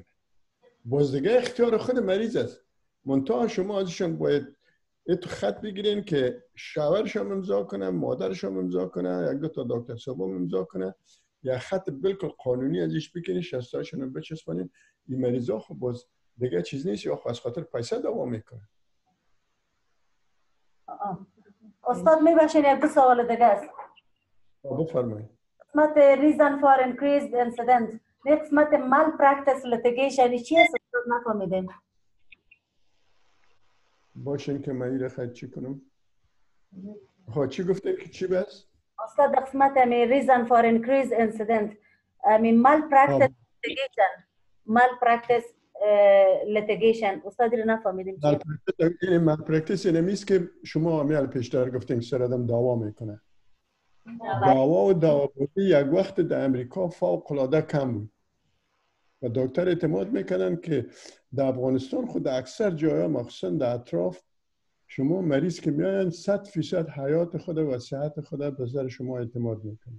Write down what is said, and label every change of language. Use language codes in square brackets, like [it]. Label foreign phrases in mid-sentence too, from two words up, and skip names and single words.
[fa] باز دیگه اختیار خود مریض است. منتها شما ازشان باید تو خط بگیرین که شوهرشان امضا کنه، مادرشان امضا کنه، یک دو تا دکتر صاحب امضا کنه، یا خط بالکل قانونی ازش بکنین، شستاشون رو بچسبونین. این مریضا خب باز دیگه چیز نیست یا از خاطر پیسه دوام میکنه. استاد میبخشین یک دو سوال دیگه است. بفرمایید. قسمت [en] reason for increased incident [fa] قسمت [en] malpractice litigation [fa] چی است؟ استاد نفهمیدیم. باشین که من این خیلی چی کنم؟ چی گفتیم که چی بس؟ استاد قسمت [en] reason for increased incident malpractice litigation malpractice litigation [fa] استاد رو نفهمیدیم چی؟ این malpractice اینمیست که شما همیال پیشتر گفتین سردم دعوا میکنه. دعوا و دعوابودی یک وقت در امریکا فوق العاده کم بود و دکتر اعتماد میکنن که در افغانستان خود اکثر جاها مخصوصا در اطراف شما مریض که میاین 100% حیات خود و صحت خود به نظر شما اعتماد میکنه.